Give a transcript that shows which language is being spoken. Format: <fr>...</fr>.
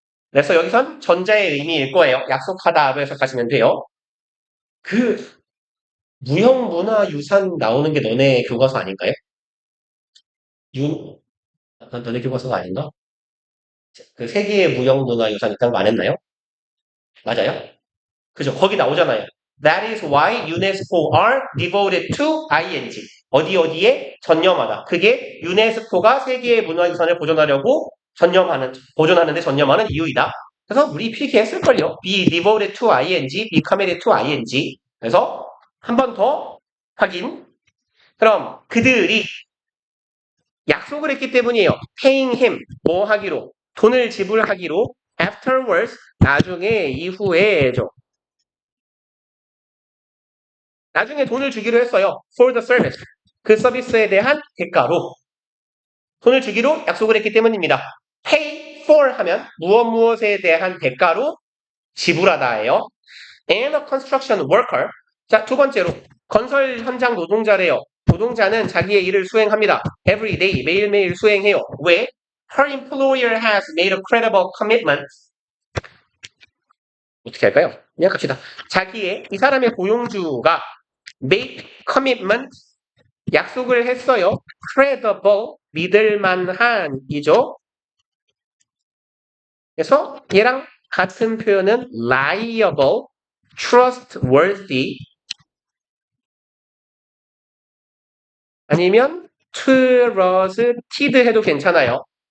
<ko>그래서 여기선 전자의 의미일 거예요. 약속하다로 해석하시면 돼요. 그 무형문화유산 나오는 게 너네 교과서 아닌가요? 너네 교과서가 아닌가? 그 세계의 무형문화유산 있다는 거 안 했나요? 맞아요? 그죠? 거기 나오잖아요.</ko> <en>That is why UNESCO are devoted to ing.</en> <ko>어디에 전념하다. 그게 유네스코가 세계의 문화유산을 보존하는데 전념하는 이유이다. 그래서 우리 필기했을걸요.</ko> <en>be devoted to ing, be committed to ing.</en> <ko>그래서 한 번 더 확인. 그럼 그들이 약속을 했기 때문이에요.</ko> <en>paying him,</en> <ko>뭐 하기로? 돈을 지불하기로 afterwards, 나중에, 이후에죠. 나중에 돈을 주기로 했어요.</ko> <en>for the service,</en> <ko>그 서비스에 대한 대가로 돈을 주기로 약속을 했기 때문입니다. pay for 하면 무엇에 대한 대가로 지불하다예요.</ko> <en>and a construction worker.</en> <ko>자, 두 번째로 건설 현장 노동자래요. 노동자는 자기의 일을 수행합니다. every day, 매일매일 수행해요. 왜?</ko> <en>Her employer has made a credible commitment.</en> <ko>어떻게 할까요? 그냥 갑시다. 이 사람의 고용주가 make commitment, 약속을 했어요. credible, 믿을만한이죠. 그래서 얘랑 같은 표현은 liable, trustworthy, 아니면 trusted 해도 괜찮아요.</ko>